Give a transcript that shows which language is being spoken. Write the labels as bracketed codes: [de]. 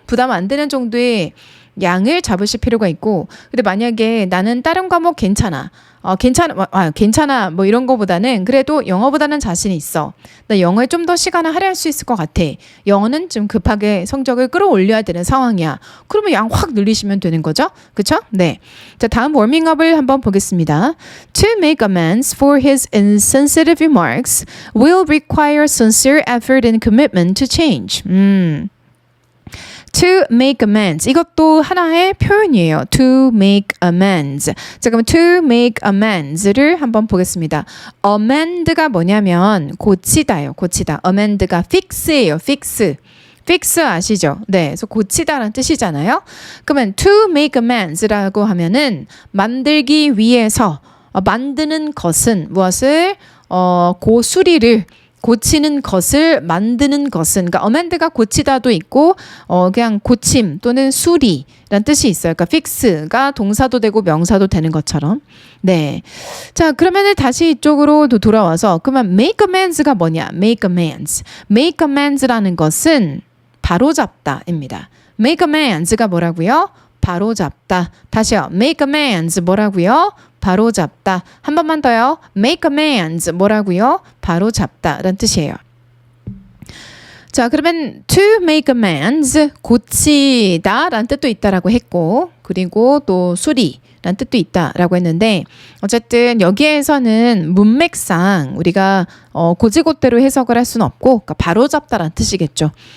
[ko] 부담 안 되는 정도의 양을 잡으실 필요가 있고, 근데 만약에 나는 다른 과목 괜찮아. 괜찮아. 뭐 이런 거보다는 그래도 영어보다는 자신이 있어. 나 영어에 좀 더 시간을 할애할 수 있을 것 같아. 영어는 좀 급하게 성적을 끌어올려야 되는 상황이야. 그러면 양 확 늘리시면 되는 거죠. 그쵸? 네. 자, 다음 워밍업을 한번 보겠습니다. [en] To make amends for his insensitive remarks will require sincere effort and commitment to change. To make amends. [ko] 이것도 하나의 표현이에요. To make amends. 자, 그럼 to make amends를 한번 보겠습니다. amend가 뭐냐면 고치다요. 고치다. amend가 fix예요. fix. fix 아시죠? 네. 그래서 고치다라는 뜻이잖아요. 그러면 to make amends라고 하면은 만들기 위해서 만드는 것은 무엇을 고수리를 고치는 것을 만드는 것은 그러니까 amend가 고치다도 있고 그냥 고침 또는 수리란 뜻이 있어요. 그러니까 fix가 동사도 되고 명사도 되는 것처럼. 네. 자, 그러면은 다시 이쪽으로 돌아와서 그러면 make amends가 뭐냐? [en] make amends. [ko] make amends라는 것은 바로잡다입니다. make amends가 뭐라고요? 바로잡다. 다시요. make amends 뭐라고요? 바로잡다. 한 번만 더요. make amends 뭐라고요? 바로잡다 라는 뜻이에요. 자, 그러면 to make amends 고치다 라는 뜻도 있다라고 했고, 그리고 또 수리 라는 뜻도 있다라고 했는데, 어쨌든 여기에서는 문맥상 우리가 고지고대로 해석을 할 수는 없고, 그러니까 바로잡다라는 뜻이겠죠.